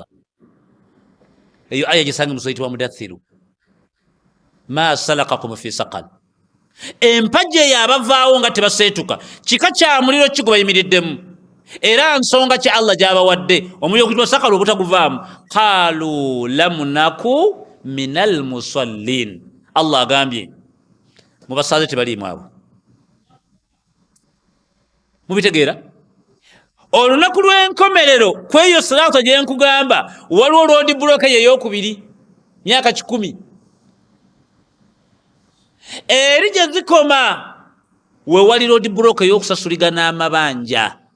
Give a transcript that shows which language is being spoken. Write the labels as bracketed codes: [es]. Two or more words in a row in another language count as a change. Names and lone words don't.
[lg] Eyo aya gisange mu Suratu Mudathiru, [ar] ما سلككم في سقر. [lg] Empagi eyo abavaawo nga tebaseetuka, kika kya muliro ki gwe bayimiriddemu, era nsonga ki Allah gy'abawadde omuliro oguyitibwa sakal obutaguvaamu? [ar] قالوا لم نك من المصلين. [lg] Allah agambye mu basaaze tebaliimu abo. Mubitegeera? Olunaku lw'enkomerero kweyo salaato gye nkugamba, waliwo [en] road block [lg] ey'okubiri myaka 10. Eri gye zikoma we wali [en] road block [lg] ey'okusasuligana amabanja.